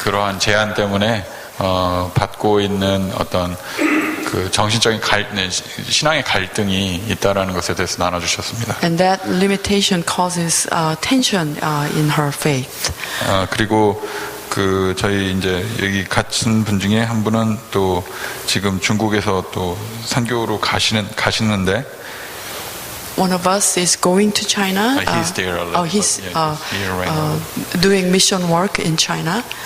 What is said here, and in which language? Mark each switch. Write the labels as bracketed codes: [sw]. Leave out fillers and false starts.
[ko] 그러한 제안 때문에 받고 있는 어떤 그 정신적인 신앙의 갈등이 있다라는 것에 대해서 나눠주셨습니다. [en] And that limitation causes tension in her faith. [ko] 그리고 저희 이제 여기 같은 분 중에 한 분은 또 지금 중국에서 또 선교로 가시는데, [en] One of us is going to China. He's there a lot, He's but yeah, he's here right now. doing mission work in China.